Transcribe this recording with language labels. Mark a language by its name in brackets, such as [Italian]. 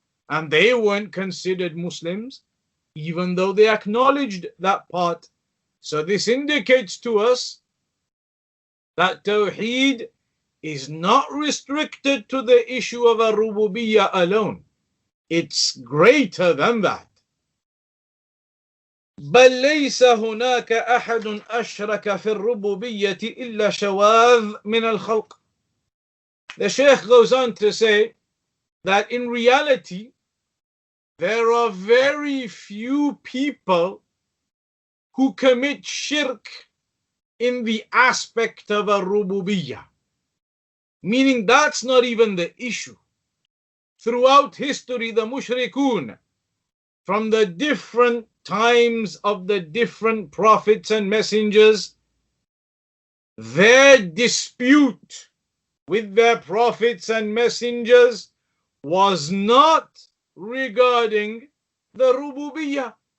[English] And they weren't considered Muslims, even though they acknowledged that part. So this indicates to us that Tawheed is not restricted to the issue of Rububiyah alone. It's greater than that. [Arabic] بل ليس هناك أحد أشرك في الربوبية إلا شواذ من الخلق. [English] The Shaykh goes on to say that in reality, there are very few people who commit shirk in the aspect of Rububiyah. Meaning that's not even the issue. Throughout history, the mushrikun, from the different times of the different prophets and messengers, their dispute with their prophets and messengers was not regarding the Rububiyah.